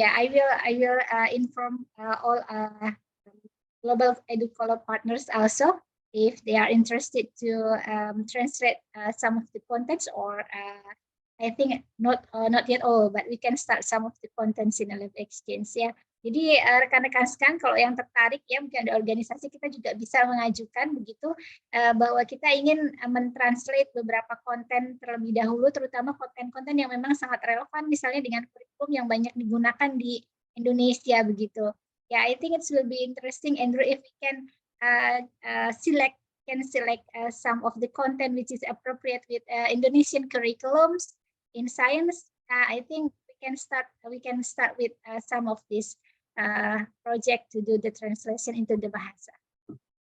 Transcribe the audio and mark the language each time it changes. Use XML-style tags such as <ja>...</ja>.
<en>I will inform all global educator partners also if they are interested to translate some of the contents, or I think not yet all, but we can start some of the contents in LabXchange ya.</en> <id>Jadi rekan-rekan sekalian, kalau yang tertarik ya, mungkin ada organisasi, kita juga bisa mengajukan begitu bahwa kita ingin mentranslate beberapa konten terlebih dahulu, terutama konten-konten yang memang sangat relevan misalnya dengan kurikulum yang banyak digunakan di Indonesia begitu.</id> <en>Yeah, I think it will be interesting, Andrew, if we can select some of the content which is appropriate with Indonesian curriculums in science. I think we can start with some of this project to do the translation into the Bahasa.</en>